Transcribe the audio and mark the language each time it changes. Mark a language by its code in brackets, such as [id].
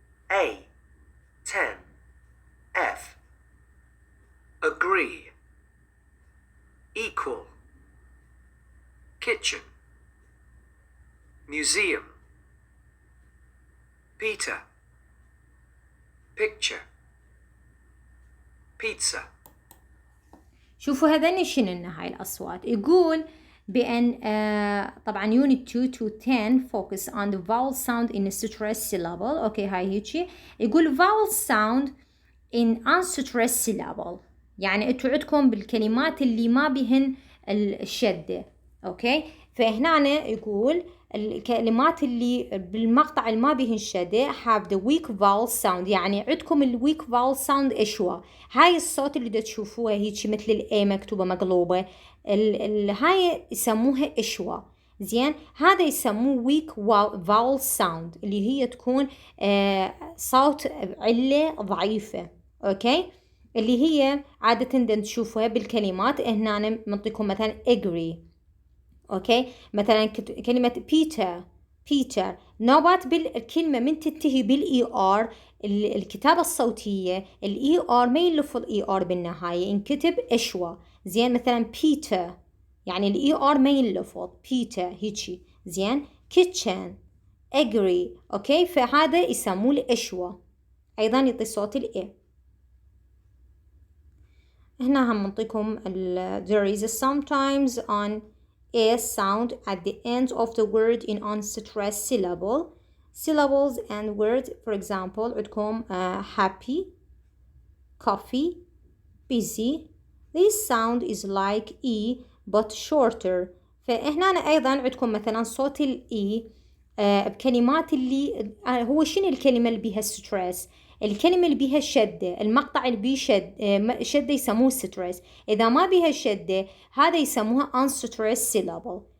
[en] A, 10, F. Agree. Equal. Kitchen. Museum. Peter. Picture. Pizza. [ar] شوفوا هذين شنو هاي الأصوات. يقول بأن طبعا [en] unit 2 to 10 focus on the vowel sound in stress syllable. [ar] أوكي هاي هيجي. يقول [en] vowel sound in unstressed syllable، [ar] يعني انتوا عندكم بالكلمات اللي ما بهن الشدة. أوكي فهنا يقول الكلمات اللي بالمقطع اللي ما بهن شدة [en] have the weak vowel sound، [ar] يعني عندكم ال [en] weak vowel sound [ar] إيش هو؟ هاي الصوت اللي دا تشوفوها هيك مثل ال A مكتوبة مقلوبة، هاي يسموها إيش هو؟ زين هذا يسموه weak vowel sound اللي هي تكون صوت علة ضعيفة. أوكي اللي هي عادة تشوفوها بالكلمات. هنا أنا منطيكم مثلا agree. أوكي مثلا كلمة Peter نوبات بالكلمة من تنتهي بالإي آر الكتابة الصوتية الإي آر ما يلفظ إي آر بالنهاية ينكتب إشوا. زين مثلا Peter يعني الإي آر ما يلفظ Peter هيجي. زين kitchen agree. أوكي فهذا يسموه الإشوا أيضا يعطي صوت الإي. هنا هم نعطيكم [en] there is sometimes on a sound at the end of the word in unstressed syllables and words. For example عندكم happy, coffee, busy. This sound is like E but shorter. [ar] فهنا أيضا عندكم مثلا صوت الإي بكلمات اللي هو شنو الكلمة اللي بيها ستريس؟ الكلمة اللي بيها شدة، المقطع اللي بيه شدة يسموه ستريس. إذا ما بيها شدة هذا يسموها unstressed syllable.